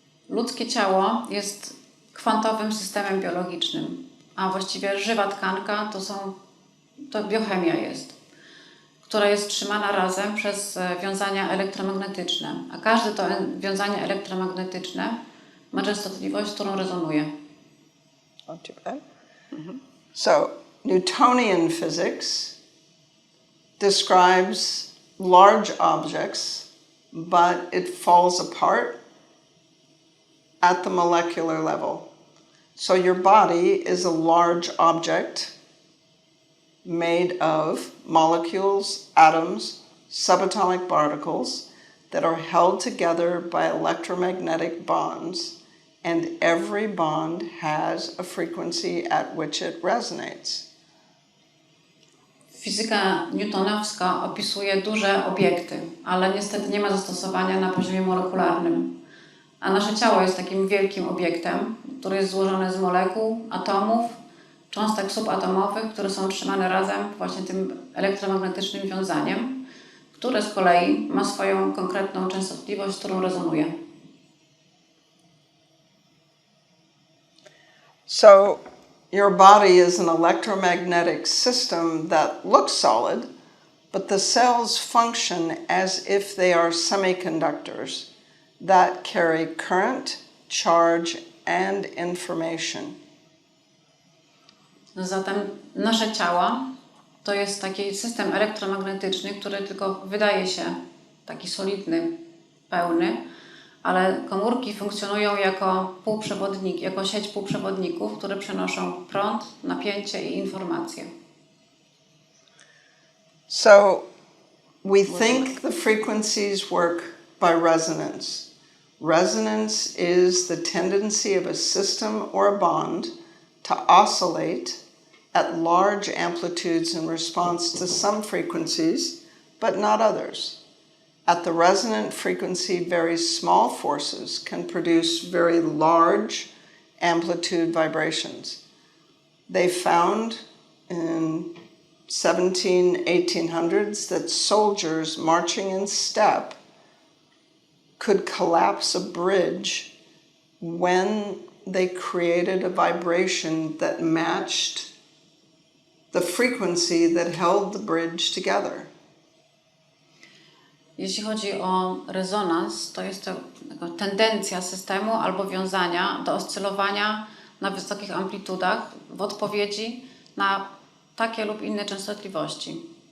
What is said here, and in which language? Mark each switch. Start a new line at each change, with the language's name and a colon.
Polish: Ludzkie ciało jest kwantowym systemem biologicznym, a właściwie żywa tkanka to biochemia jest, która jest trzymana razem przez wiązania elektromagnetyczne, a każde to wiązanie elektromagnetyczne ma częstotliwość, z którą rezonuje.
English: So Newtonian physics describes large objects, but it falls apart at the molecular level. So your body is a large object made of molecules, atoms, subatomic particles that are held together by electromagnetic bonds, and every bond has a frequency at which it resonates.
Polish: Fizyka newtonowska opisuje duże obiekty, ale niestety nie ma zastosowania na poziomie molekularnym. A nasze ciało jest takim wielkim obiektem, który jest złożony z molekuł, atomów, cząstek subatomowych, które są trzymane razem właśnie tym elektromagnetycznym wiązaniem, które z kolei ma swoją konkretną częstotliwość, z którą rezonuje.
English: So your body is an electromagnetic system that looks solid, but the cells function as if they are semiconductors that carry current, charge, and information.
Polish: Zatem nasze ciała to jest taki system elektromagnetyczny, który tylko wydaje się taki solidny, pełny, ale komórki funkcjonują jako półprzewodnik, jako sieć półprzewodników, które przenoszą prąd, napięcie i informacje.
English: So we think the frequencies work by resonance. Resonance is the tendency of a system or a bond to oscillate at large amplitudes in response to some frequencies, but not others. At the resonant frequency, very small forces can produce very large amplitude vibrations. They found in 1800s that soldiers marching in step could collapse a bridge when they created a vibration that matched the frequency that held the bridge together.
Polish: Jeśli chodzi o rezonans, to jest to tendencja systemu albo wiązania do oscylowania na wysokich amplitudach w odpowiedzi na takie lub inne częstotliwości.